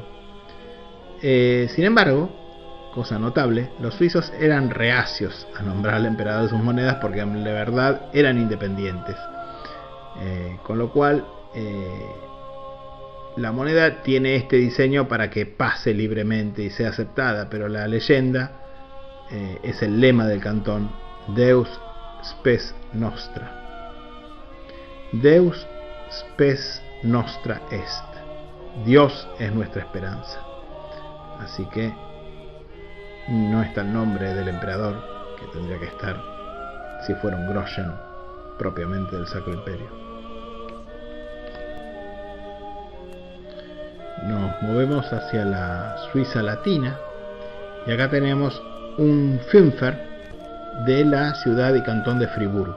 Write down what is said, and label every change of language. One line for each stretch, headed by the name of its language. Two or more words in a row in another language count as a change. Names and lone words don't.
Spanish: Sin embargo, cosa notable, los suizos eran reacios a nombrar al emperador de sus monedas porque de verdad eran independientes. Con lo cual, la moneda tiene este diseño para que pase libremente y sea aceptada, pero la leyenda es el lema del cantón:
Latin: Deus spes nostra. Deus spes nostra est.
Spanish: Dios es nuestra esperanza. Así que no está el nombre del emperador, que tendría que estar si fuera un Groschen propiamente del Sacro Imperio. Nos movemos hacia la Suiza latina y acá tenemos un Fünfer de la ciudad y cantón de Friburgo.